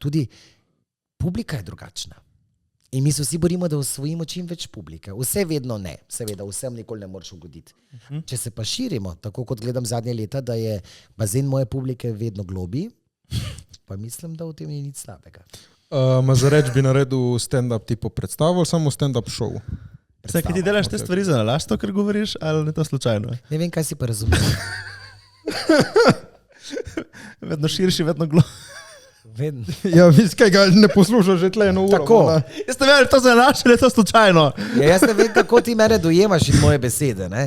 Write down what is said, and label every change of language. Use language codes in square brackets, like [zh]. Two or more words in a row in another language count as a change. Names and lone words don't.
[sl] Tudi publika je drugačna. In mi se vsi borimo, da osvojimo čim več publike. Vse vedno ne. Seveda, vsem nikoli ne moreš ugoditi. Če se pa širimo, tako kot gledam zadnje leta, da je bazen moje publike vedno globi, pa mislim, da v tem ni nič slabega. Mazareč bi naredil stand-up tipo predstavo ali samo [en] stand-up show? [sl] Kaj ti delaš te stvari za nalašč, to, kar govoriš, ali ne to slučajno? Ne vem, kaj si pa razumel. Vedno širši, vedno globi. Ja, vidiš, kaj ga ne poslušaš že tle eno uro. Tako. Jaz ne vem, to za nalašč ali je to slučajno? Ja, jaz ne vem, kako ti mene dojemaš in moje besede, ne?